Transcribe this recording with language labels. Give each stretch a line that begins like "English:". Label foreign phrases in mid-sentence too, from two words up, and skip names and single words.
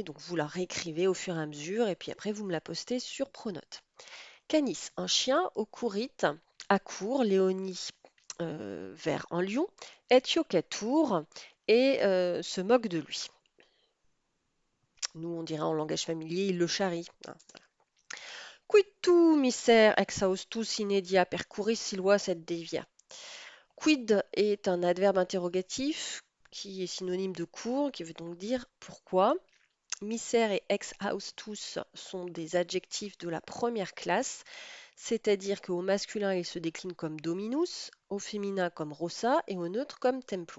French: Donc vous la réécrivez au fur et à mesure et puis après vous me la postez sur Pronote. Canis, un chien, occurrit, accourt, Léonie vers un lion, Ethiocatour et se moque de lui. Nous, on dirait en langage familier, il le charrie. Hein.
Latin: Quid tu, miser exhaustus inedia percurris siluas et devia.
French: Quid est un adverbe interrogatif qui est synonyme de court, qui veut donc dire pourquoi. Miser et exhaustus sont des adjectifs de la première classe, c'est-à-dire qu'au masculin, ils se déclinent comme dominus, au féminin comme rossa et au neutre comme templum.